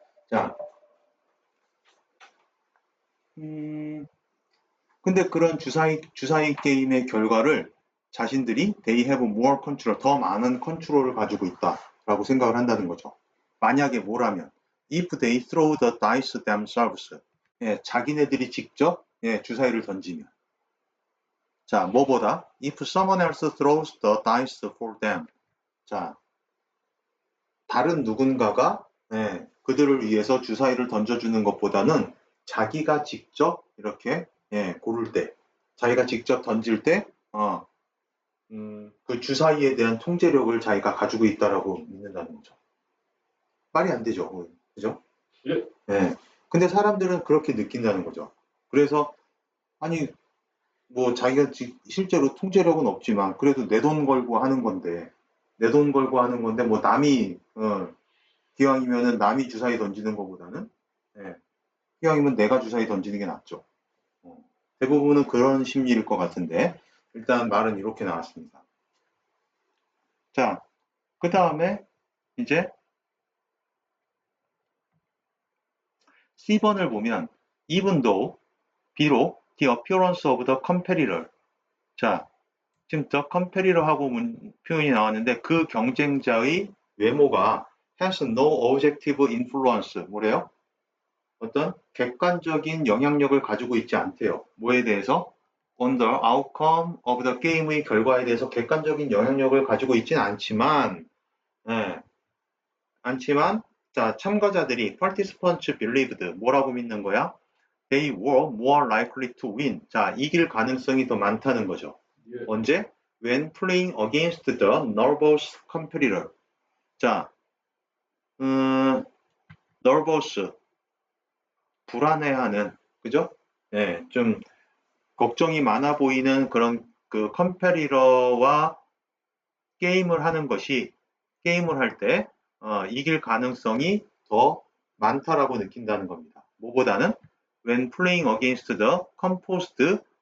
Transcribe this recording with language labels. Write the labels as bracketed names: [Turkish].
[Korean] 자, 근데 그런 주사위 게임의 결과를 자신들이 they have more control, 더 많은 컨트롤을 가지고 있다라고 생각을 한다는 거죠. 만약에 뭐라면 if they throw the dice themselves, 예, 자기네들이 직접 주사위를 던지면. [English] 자, 뭐보다 if someone else throws the dice for them. [Korean] 자, 다른 누군가가 그들을 위해서 주사위를 던져주는 것보다는 자기가 직접 이렇게 고를 때, 자기가 직접 던질 때, 그 주사위에 대한 통제력을 자기가 가지고 있다라고 믿는다는 거죠. 말이 안 되죠, 그죠? 예. 네. 근데 사람들은 그렇게 느낀다는 거죠. 그래서 아니 뭐 자기가 실제로 통제력은 없지만 그래도 내 돈 걸고 하는 건데 뭐 남이 기왕이면은 남이 주사위 던지는 것보다는 기왕이면 내가 주사위 던지는 게 낫죠. 대부분은 그런 심리일 것 같은데 일단 말은 이렇게 나왔습니다. 자, 그 다음에 이제 C번을 보면 even though, 비록 the appearance of the competitor. 자, 지금 the competitor하고 표현이 나왔는데 그 경쟁자의 외모가 has no objective influence. 뭐래요? 어떤 객관적인 영향력을 가지고 있지 않대요. 뭐에 대해서? On the outcome of the game 의 결과에 대해서 객관적인 영향력을 가지고 있지는 않지만, 자, 참가자들이 participants believed 뭐라고 믿는 거야? [English] They were more likely to win. [Korean] 자, 이길 가능성이 더 많다는 거죠. 예. 언제? [English] When playing against the nervous competitor. [Korean] 자, nervous, 불안해하는, 그죠? 네, 좀 걱정이 많아 보이는 그런 그 컴페리러와 게임을 하는 것이 게임을 할 때 이길 가능성이 더 많다라고 느낀다는 겁니다. 뭐보다는 when playing against the composed